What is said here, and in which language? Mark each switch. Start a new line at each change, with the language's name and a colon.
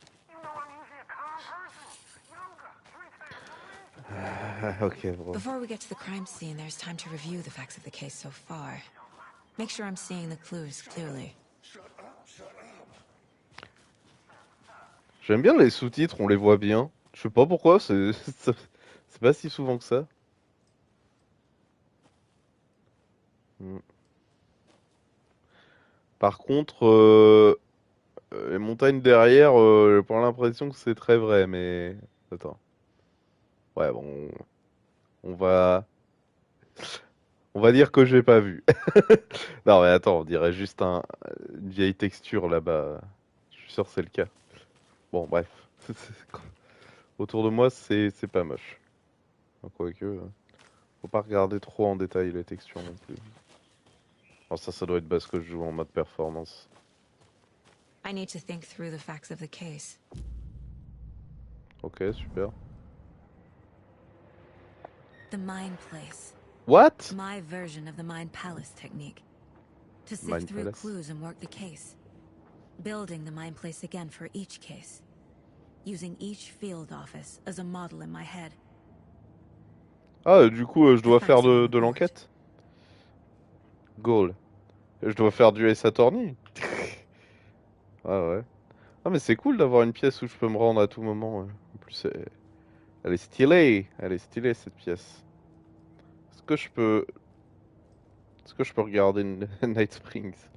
English: You know I'm usually a calm person. Yoga, drinks, Ok, bro. Before we get to the crime scene, there's time to review the facts of the case so far. Make sure I'm seeing the clues clearly. Shut up, shut up.
French: J'aime bien les sous-titres, on les voit bien. Je sais pas pourquoi, c'est pas si souvent que ça. Hmm. Par contre, les montagnes derrière, j'ai pas l'impression que c'est très vrai, mais... Attends. Ouais, bon... On va dire que j'ai pas vu. Non, mais attends, on dirait juste une vieille texture là-bas. Je suis sûr que c'est le cas. Bon, bref. Autour de moi, c'est pas moche. Enfin, quoique, faut pas regarder trop en détail les textures non plus. Alors ça doit être parce que je joue en mode performance.
English: I need to think through the facts of the case. Ok, super. The Mind Place. What? My version of the Mind Palace technique. To sift Mind through Palace. clues and work the case. Building the Mind Place again for each case. Using each field office as a model in my head.
French: Ah, du coup, je dois faire de l'enquête? Goal. Je dois faire du Ace Attorney? Ah ouais. Ah mais c'est cool d'avoir une pièce où je peux me rendre à tout moment. Ouais. En plus, elle est stylée. Elle est stylée cette pièce. Est-ce que je peux regarder Night Springs?